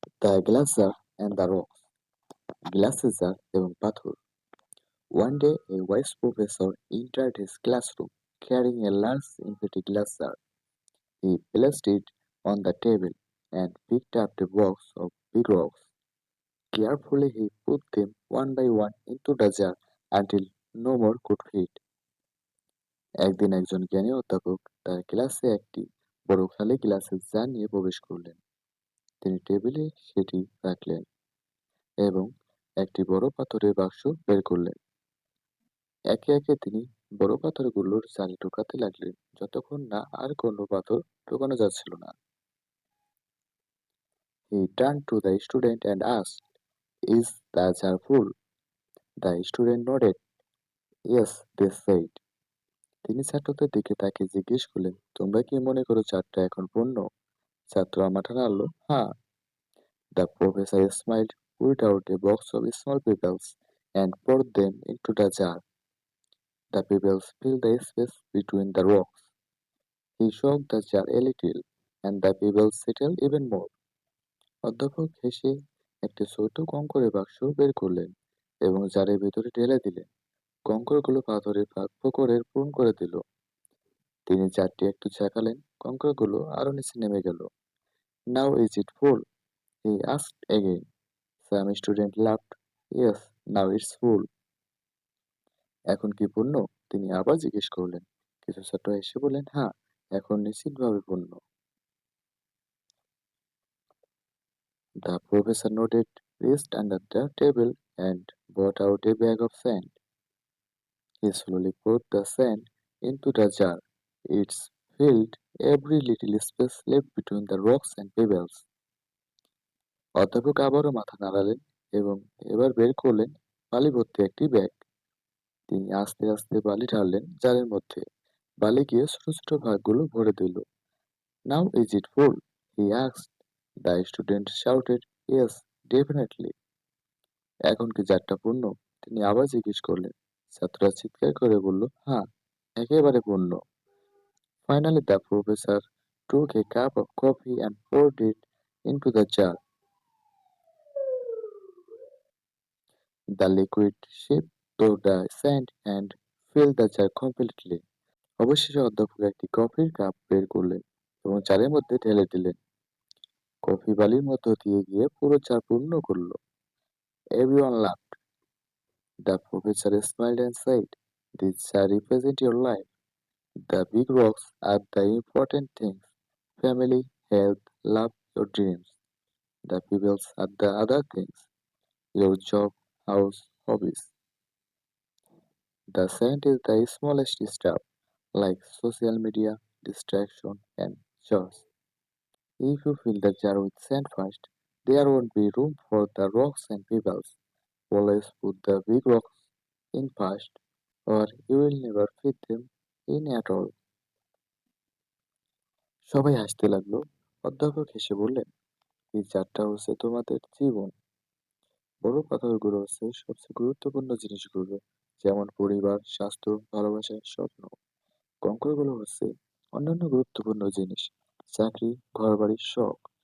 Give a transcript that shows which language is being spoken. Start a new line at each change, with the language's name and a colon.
English: the glazier and the rocks,
Bangla: গ্লাসেজার এবং পাথর।
English: One day, a wise professor entered his classroom carrying a large empty glass jar. He placed it on the table and picked up a box of big rocks. Carefully, he put them one by one into the jar until no more could fit.
Bangla: একদিন একজন জ্ঞানী অধ্যাপক তার ক্লাসে একটি বড় খালি গ্লাসের জার নিয়ে প্রবেশ করলেন। তিনি টেবিলে সেটি রাখলেন এবং একটি বড় পাথরের বাক্স বের করলেন। একে একে তিনি বড় পাথরগুলোর জালে ঢোকাতে লাগলেন যতক্ষণ না আর কোনো পাথর ঢোকানো যাচ্ছিল না।
English: He turned to the student and asked, "Is the jar full?" The student nodded. "Yes," they said.
Bangla: তিনি ছাত্রদের দিকে তাকিয়ে জিজ্ঞেস করলেন, "তোমরা কি মনে করো জারটা এখন পূর্ণ?" ছাত্ররা মাথা নাড়ল, "হ্যাঁ।"
English: The professor smiled, pulled out a box of small pebbles, and poured them into the jar. The pebbles filled the space between the rocks. He shook the jar a little, and the pebbles settled even more.
Bangla: অধ্যাপক হেসে একটি ছোট কঙ্করের বাক্স বের করলেন এবং জারের ভিতরে ঢেলে দিলেন। কঙ্করগুলো পাথরের ফোকরের পূরণ করে দিল। তিনি জারটি একটু ঝাঁকালেন, কঙ্করগুলো আরো নিচে নেমে গেল।
English: "Now is it full?" he asked again. Some student laughed. "Yes, now it's full."
Bangla: এখন কি পূর্ণ? তিনি আবার জিজ্ঞেস করলেন। কিছু ছাত্র হেসে বললেন, "হ্যাঁ, এখন নিশ্চিতভাবে পূর্ণ।"
English: The professor nodded, reached under the table, and brought out a bag of sand. He slowly poured the sand into the jar. It filled every little space left between the rocks and pebbles.
Bangla: অধ্যাপক আবারও মাথা নাড়ালেন এবং এবার বের করলেন বালি ভর্তি একটি ব্যাগ। তিনি আস্তে আস্তে বালি ঢাললেন জারের মধ্যে। বালি গিয়ে ছোট ছোট ভাগগুলো ভরে দিল।
English: "Now is it full?" he asked. The student shouted, "Yes, definitely."
Bangla: এখন কি জারটা পূর্ণ? তিনি আবার জিজ্ঞেস করলেন। ছাত্ররা চিৎকার করে বলল, "হ্যাঁ, একেবারে পূর্ণ."
English: Finally, the professor took a cup of coffee and poured it into the jar. The liquid seeped through the sand and filled the jar completely.
Bangla: অবশেষে অধ্যাপক একটি কফির কাপ বের করলেন এবং জারের মধ্যে ঢেলে দিলেন। কফি বালির মধ্য দিয়ে গিয়ে পুরো জার পূর্ণ করল।
English: Everyone laughed. The professor smiled and said, "This jar represents your life. The big rocks are the important things: family, health, love, your dreams. The pebbles are the other things: your job, house, hobbies. The sand is the smallest stuff, like social media, distraction, and chores. If you fill the jar with sand first, there won't be room for the rocks and pebbles. Always put the big rocks in first, or you will never fit them in at all."
Bangla: সবাই হাসতে লাগলো। অধ্যাপক হেসে বললেন, "এই চারটা হচ্ছে তোমাদের জীবন। বড় পাথরগুলো হচ্ছে সবচেয়ে গুরুত্বপূর্ণ জিনিসগুলো, যেমন পরিবার, স্বাস্থ্য, ভালোবাসা, স্বপ্ন। কঙ্করগুলো হচ্ছে অন্যান্য গুরুত্বপূর্ণ জিনিস, চাকরি, ঘরবাড়ি, শখ।